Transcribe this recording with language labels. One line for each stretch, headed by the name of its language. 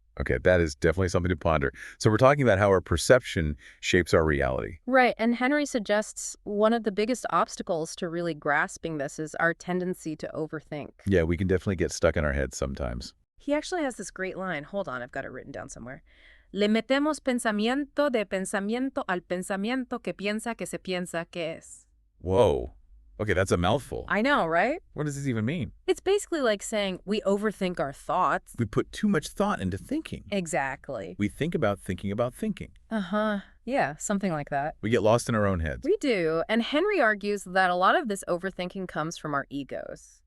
English: Okay, that is definitely something to ponder. So we're talking about how our perception shapes our reality. Right, and Henry suggests one of the biggest obstacles to really grasping this is our tendency to overthink. Yeah, we can definitely get stuck in our heads sometimes. He actually has this great line. Hold on, I've got it written down somewhere.
Spanish: Le metemos pensamiento de pensamiento al pensamiento que piensa que se piensa que es.
English: Whoa. Okay, that's a mouthful. I know, right? What does this even mean? It's basically like saying we overthink our thoughts. We put too much thought into thinking. Exactly. We think about thinking about thinking. Uh-huh. Yeah, something like that. We get lost in our own heads. We do. And Henry argues that a lot of this overthinking comes from our egos.